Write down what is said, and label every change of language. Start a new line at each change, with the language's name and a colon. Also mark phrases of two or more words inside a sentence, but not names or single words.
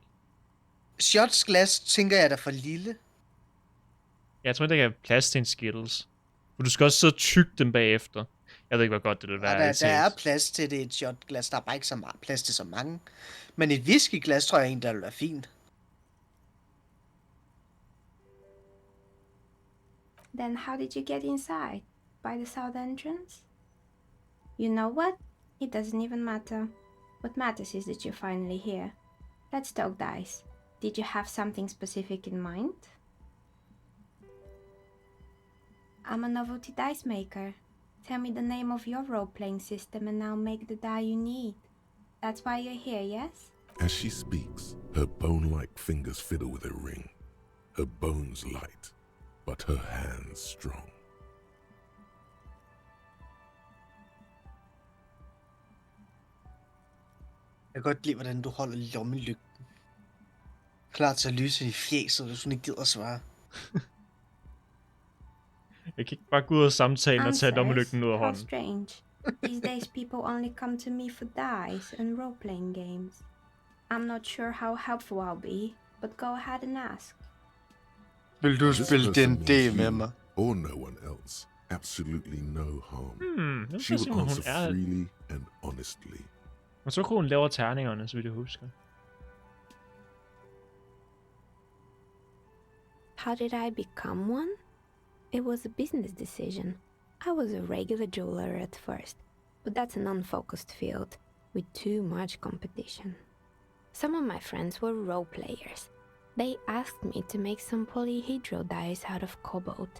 Danish: Shotsglas tænker jeg er for lille. Jeg tror ikke, der er plads til en skittles. For du skal også sidde og tygge dem bagefter. Jeg ved ikke, hvor godt det vil være. Ja, der er plads til det i et shotglas. Der er bare ikke så meget plads til så mange. Men et whiskyglas tror jeg egentlig, der vil være fint.
English: Then how did you get inside? By the south entrance? You know what? It doesn't even matter. What matters is that you're finally here. Let's talk dice. Did you have something specific in mind? I'm a novelty dice maker. Tell me the name of your role-playing system and I'll make the die you need. That's why you're here, yes? As she speaks, her bone-like fingers fiddle with a ring. Her bones light, but her hands strong.
Danish: Jeg kan godt lide, hvordan du holder lommelygten. Klar til at lyse i fjeset, hvis hun ikke gider at svare. Jeg kan ikke bare gå ud af samtalen og tage lommelygten ud af
English: How
Danish: hånden.
English: strange. These days people only come to me for dice and role-playing games. I'm not sure how helpful I'll be, but go ahead and ask.
Danish: Vil du
English: This
Danish: spille
English: person
Danish: D&D
English: means
Danish: med
English: you
Danish: mig?
English: or no one else. Absolutely no harm.
Danish: Nu
English: She
Danish: skal
English: will
Danish: jeg se,
English: answer
Danish: om hun er...
English: freely and honestly.
Danish: Og så kunne hun lave terningerne, så vidt jeg husker.
English: How did I become one? It was a business decision. I was a regular jeweler at first, but that's an unfocused field with too much competition. Some of my friends were role players. They asked me to make some polyhedral dice out of cobalt.